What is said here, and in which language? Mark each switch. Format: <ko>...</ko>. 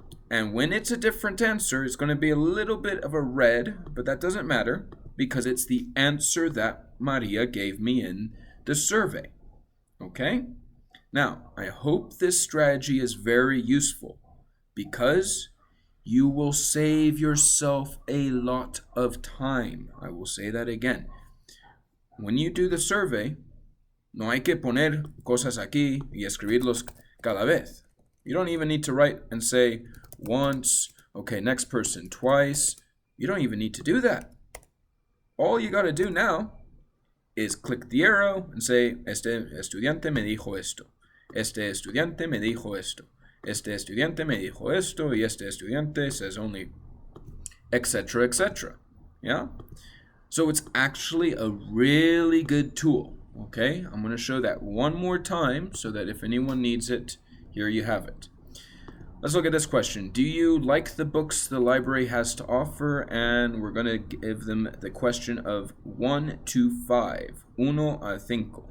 <en>And when it's a different answer, it's going to be a little bit of a red, but that doesn't matter because it's the answer that Maria gave me in the survey. Okay? Now, I hope this strategy is very useful because you will save yourself a lot of time. I will say that again. When you do the survey,</en> <es>no hay que poner cosas aquí y escribirlos cada vez.</es> <en>You don't even need to write and say once, okay, next person, twice. You don't even need to do that. All you got to do now is click the arrow and say,</en> <es>este estudiante me dijo esto. Este estudiante me dijo esto. Este estudiante me dijo esto. Y este estudiante</es> <en>says only, etc., etc. Yeah? So it's actually a really good tool. Okay? I'm going to show that one more time so that if anyone needs it, here you have it. Let's look at this question. Do you like the books the library has to offer? And we're going to give them the question of 1 to 5. 1 a 5.</en>